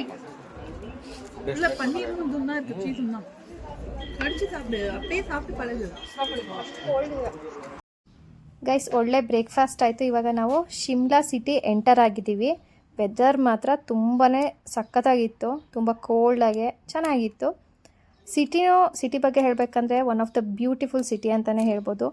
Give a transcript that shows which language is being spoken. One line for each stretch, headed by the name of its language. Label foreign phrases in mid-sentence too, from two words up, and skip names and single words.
Tamil: இல்லை பன்னீர் துண்ணா இருக்கு, சீஸ் துண்ணா கடிச்சு சாப்பிடு, அப்படியே சாப்பிட்டு பழகு.
Kannada: ಗೈಸ್, ಒಳ್ಳೆ ಬ್ರೇಕ್ಫಾಸ್ಟ್ ಆಯಿತು. ಇವಾಗ ನಾವು ಶಿಮ್ಲಾ
English: city enter
Kannada: ಆಗಿದ್ದೀವಿ. ವೆದರ್ ಮಾತ್ರ ತುಂಬಾ ಸಖತ್ತಾಗಿತ್ತು, ತುಂಬ ಕೋಲ್ಡಾಗೆ ಚೆನ್ನಾಗಿತ್ತು. ಸಿಟಿ ಬಗ್ಗೆ ಹೇಳಬೇಕಂದ್ರೆ
English: one of the beautiful city
Kannada: ಅಂತಲೇ ಹೇಳ್ಬೋದು.